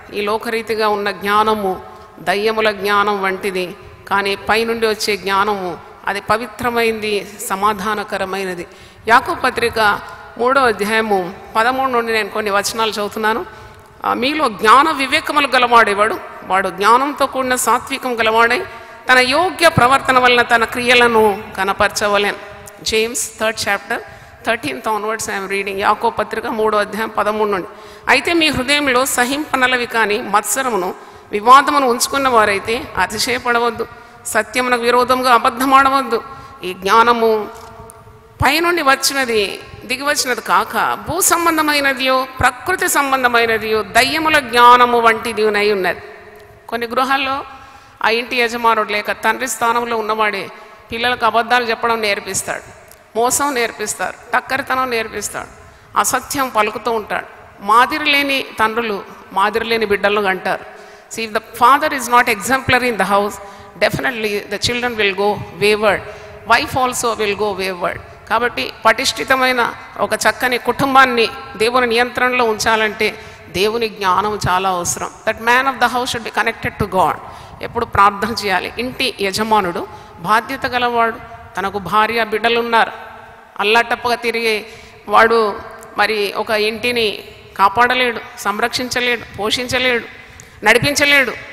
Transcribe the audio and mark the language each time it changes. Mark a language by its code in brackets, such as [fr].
[te] ఈ లోకరీతిగా ఉన్న జ్ఞానము దయ్యముల జ్ఞానం వంటిది, కానీ పైనుండి వచ్చే జ్ఞానము అది పవిత్రమైంది, సమాధానకరమైనది. యాకోబు పత్రిక 3:13 నుండి నేను కొన్ని వచనాలు చదువుతున్నాను. మీలో జ్ఞాన వివేకములు గలవాడేవాడు వాడు జ్ఞానంతో కూడిన సాత్వికం గలవాడై తన యోగ్య ప్రవర్తన వలన తన క్రియలను కనపరచవలెను. [en] James 3rd chapter 13th onwards I am reading. [te] యాకోబు పత్రిక 3:13 నుండి. అయితే మీ హృదయంలో సహింపనలవి కానీ మత్సరమును వివాదమును ఉంచుకున్న వారైతే అతిశయపడవద్దు, సత్యమునకు విరోధంగా అబద్ధమాడవద్దు. ఈ జ్ఞానము పైనుండి వచ్చినది, దిగివచ్చినది కాక భూ సంబంధమైనదియో ప్రకృతి సంబంధమైనదియో దయ్యముల జ్ఞానము వంటిది అయి ఉన్నది. కొన్ని గృహాల్లో ఆ ఇంటి యజమానుడు లేక తండ్రి స్థానంలో ఉన్నవాడే పిల్లలకు అబద్ధాలు చెప్పడం నేర్పిస్తాడు, మోసం నేర్పిస్తారు, టక్కరితనం నేర్పిస్తాడు, అసత్యం పలుకుతూ ఉంటాడు. మాదిరి లేని తండ్రులు మాదిరి లేని బిడ్డలను అంటారు. [en] See, if the father is not exemplary in the house, definitely the children will go wayward. Wife also will go wayward. [te] కాబట్టి పటిష్ఠితమైన ఒక చక్కని కుటుంబాన్ని దేవుని నియంత్రణలో ఉంచాలంటే దేవుని జ్ఞానం చాలా అవసరం. [en] That man of the house should be connected to God. [te] ఎప్పుడు ప్రార్థన చేయాలి. ఇంటి యజమానుడు బాధ్యత గలవాడు. తనకు భార్య బిడ్డలు ఉన్నారు. అల్లాటప్పగా తిరిగే వాడు మరి ఒక ఇంటిని కాపాడలేడు, సంరక్షించలేడు, పోషించలేడు, నడిపించలేడు.